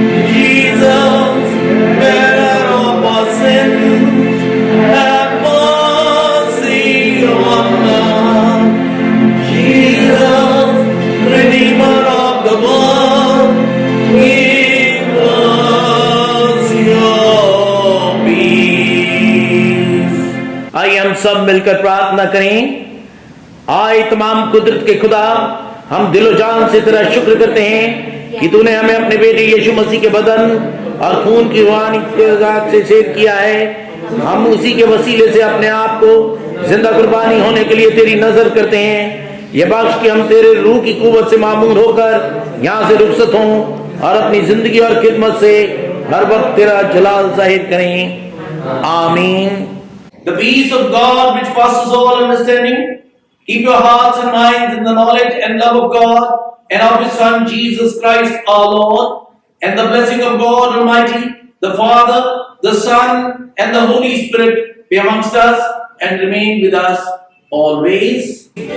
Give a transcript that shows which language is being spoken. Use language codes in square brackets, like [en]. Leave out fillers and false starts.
[en] Jesus, bearer of our sins, have mercy on us. Jesus, Redeemer of the world, give us your peace. [hi] आइए हम सब मिलकर प्रार्थना करें। आए तमाम कुदरत के खुदा, हम दिलो जान से तेरा शुक्र करते हैं कि तूने हमें अपने बेटे यीशु मसीह के बदन और खून की रूहानी तेजाब से सेव किया है। हम उसी के वसीले से अपने आप को जिंदा कुर्बानी होने के लिए तेरी नजर करते हैं। ये बख्श कि हम तेरे रूह की कुव्वत से मामूर होकर यहाँ से रुखसत हों और अपनी जिंदगी और खिदमत से हर वक्त तेरा जलाल जाहिर करें। आमीन। [en] The peace of God which passes all understanding, keep your hearts and minds in the knowledge and love of God and of His Son Jesus Christ our Lord, and the blessing of God Almighty, the Father, the Son, and the Holy Spirit be amongst us and remain with us always.